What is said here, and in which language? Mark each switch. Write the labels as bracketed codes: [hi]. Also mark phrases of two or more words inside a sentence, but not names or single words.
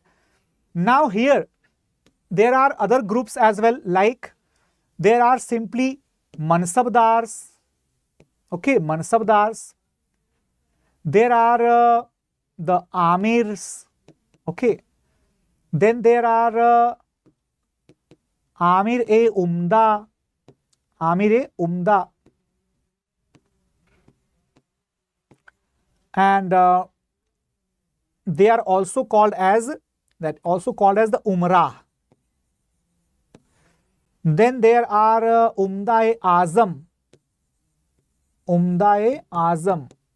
[en] Now here, there are other groups as well, like there are simply Mansabdars. Okay, Mansabdars. There are the Amirs. Okay. Then there are Amir-e-Umda. Amir-e-Umda. And they are also called as the Umrah. Then there are Umda-e-Azam. Umda-e-Azam.